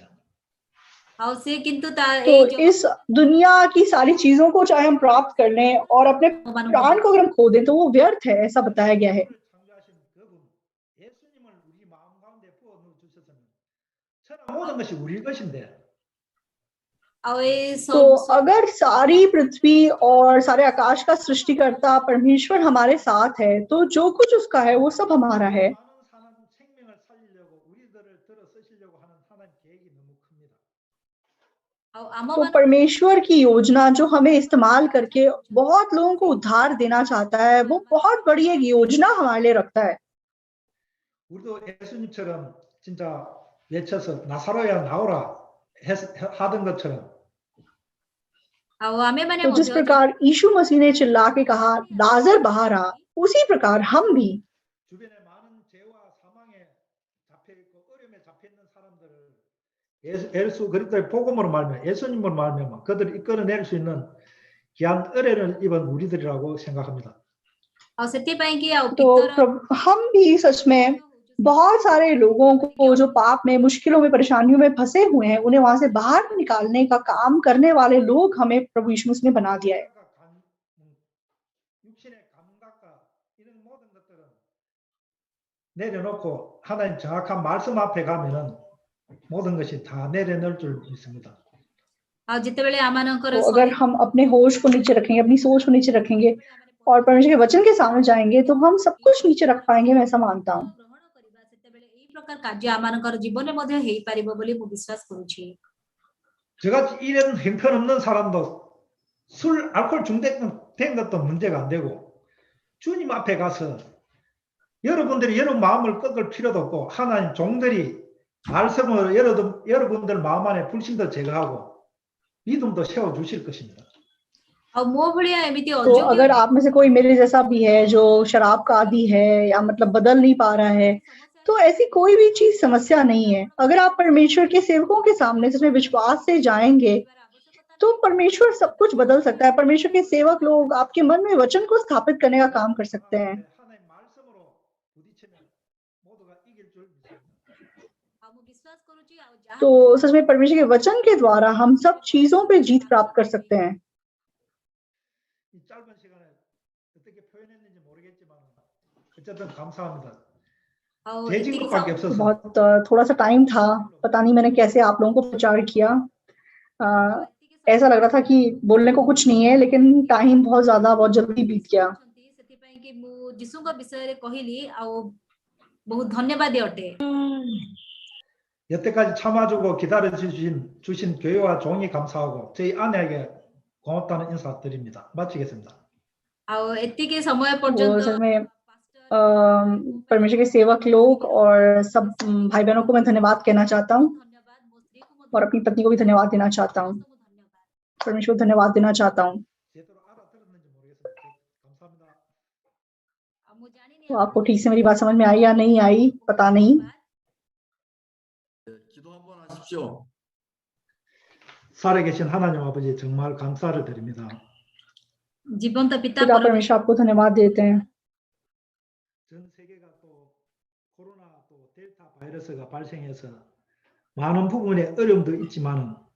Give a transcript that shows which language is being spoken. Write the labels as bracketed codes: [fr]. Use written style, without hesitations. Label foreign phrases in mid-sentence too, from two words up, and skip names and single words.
[or] ଆଉ ସେ କିନ୍ତୁ ତା [hi] तो [or] ଏଇ ଜଗତ [hi] इस दुनिया की सारी चीजों को चाहे हम प्राप्त कर लें और अपने प्राण को अगर हम खो दें तो वो व्यर्थ है, ऐसा बताया गया है। [ko] 창조하신 그분 예수님을 우리 마음 가운데 부어 넣어 주셨으면 천하 모든 것이 우리 것인데 [or] ଆଉ ଏ [hi] तो अगर सारी पृथ्वी और सारे आकाश का सृष्टिकर्ता परमेश्वर हमारे साथ है तो जो कुछ उसका है वो सब हमारा है। [ko] 많은 사람 생명을 살리려고 우리들을 들어 쓰시려고 하는 하나님 계획이 너무 큽니다. [or] ଆଉ ଆମ [hi] तो परमेश्वर की योजना जो हमें इस्तेमाल करके बहुत लोगों को उद्धार देना चाहता है, वो बहुत बड़ी एक योजना हमारे लिए रखता है। [ko] 우리도 예수님처럼 진짜 외쳐서 나사로야 나오라 하던 것처럼 [or] ଆଉ ଆମେ ମାନେ [hi] तो जिस प्रकार यीशु मसीह ने चिल्ला के कहा लाजर बाहर आ, उसी प्रकार हम भी [ko] 주변에 많은 죄와 사망에 잡혀 있고 어려움에 잡혀 있는 사람들을 예수 그리스도의 복음으로 말하면 예수님으로 말하면 그들을 이끌어낼 수 있는 귀한 은혜를 입은 우리들이라고 생각합니다. [or] ଆଉ ସେଥିପାଇଁ କି ଆଉ [hi] तो हम भी सच में बहुत सारे लोगों को जो पाप में, मुश्किलों में, परेशानियों में फंसे हुए हैं, उन्हें वहां से बाहर निकालने का काम करने वाले लोग हमें प्रभु यीशु मसीह ने बना दिया है। [ko] 육신의 감각과 이런 모든 것들은 내려놓고 하나님 정확한 말씀 앞에 가면은 모든 것이 다 내려놓을 줄 믿습니다. [or] ଆଉ ଯେତେବେଳେ ଆମମାନଙ୍କର [hi] तो अगर हम अपने होश को नीचे रखेंगे, अपनी सोच को नीचे रखेंगे और परमेश्वर के वचन के सामने जाएंगे तो हम सब कुछ नीचे रख पाएंगे, मैं ऐसा मानता हूँ। [or] ଗ୍ରହଣ କରିବା ସେତେବେଳେ ଏଇ ପ୍ରକାର କାର୍ଯ୍ୟ ଆମମାନଙ୍କର ଜୀବନରେ ମଧ୍ୟ ହେଇପାରିବ ବୋଲି ମୁଁ ବିଶ୍ୱାସ କରୁଛି। [ko] 저같이 이런 형편없는 사람도 술, 알코올 중독된 것도 문제가 안 되고 주님 앞에 가서 여러분들이 여러분 마음을 꺾을 필요도 없고 하나님 종들이 말씀으로 여러분들 마음 안에 불신도 제거하고 믿음도 세워주실 것입니다. [or] ଆଉ ମୋ ଭଳିଆ ଏମିତି [hi] तो [or] ଅଯୋଗ୍ୟ [hi] अगर आप में से कोई मेरे जैसा भी है जो शराब का आदी है या मतलब बदल नहीं पा रहा है, तो ऐसी कोई भी चीज समस्या नहीं है। अगर आप परमेश्वर के सेवकों के सामने सच में विश्वास से जाएंगे तो परमेश्वर सब कुछ बदल सकता है। परमेश्वर के सेवक लोग आपके मन में वचन को स्थापित करने का काम कर सकते हैं। [ko] 하나님 말씀으로 부딪히면 모두가 이길 줄 믿습니다. [or] ଆଉ ମୁଁ ବିଶ୍ୱାସ କରୁଛି ଆଉ ଯାହା [hi] तो सच में परमेश्वर के वचन के द्वारा हम सब चीजों पे जीत प्राप्त कर सकते हैं। [ko] 이 짧은 시간에 어떻게 표현했는지 모르겠지만 어쨌든 감사합니다. [or] ଆଉ [ko] 제 [or] ଏତିକି [ko] 진급밖에 없어서 [hi] बहुत थोड़ा सा टाइम था, पता नहीं मैंने कैसे आप लोगों को प्रचार किया। ऐसा लग रहा था कि बोलने को कुछ नहीं है, लेकिन टाइम बहुत ज्यादा बहुत जल्दी बीत गया। [or] ସେଥିପାଇଁ କି ମୁଁ ଯୀଶୁଙ୍କ ବିଷୟରେ କହିଲି ଆଉ ବହୁତ ଧନ୍ୟବାଦ ଅଟେ। [ko] 여태까지 참아주고 기다려주신 교회와 종이 감사하고 저희 아내에게 고맙다는 인사 드립니다. 마치겠습니다. [or] ଆଉ ଏତିକି ସମୟ [hi] तो [or] ପର୍ଯ୍ୟନ୍ତ [hi] सच में परमेश्वर के सेवक लोग और सब भाई बहनों को मैं धन्यवाद कहना चाहता हूँ [or] ଧନ୍ୟବାଦ ମୋ ସ୍ତ୍ରୀକୁ ମଧ୍ୟ [hi] और अपनी पत्नी को भी धन्यवाद देना चाहता हूँ। [or] ଧନ୍ୟବାଦ। [hi] परमेश्वर को धन्यवाद देना चाहता हूँ। [ko] 제대로 알아들었는지 모르겠어요. 감사합니다. [or] ଆଉ ମୁଁ ଜାଣିନି [hi] तो आपको ठीक से मेरी बात समझ में आई या नहीं आई पता नहीं। [ko] 기도 한번 하십시오. 살아계신 하나님 아버지 정말 감사를 드립니다. [or] ଜୀବନ୍ତ ପିତା [hi] पिता परमेश्वर आपको धन्यवाद देते हैं। [ko] 전 세계가 또 코로나 또 델타 바이러스가 발생해서 많은 부분에 어려움도 있지만은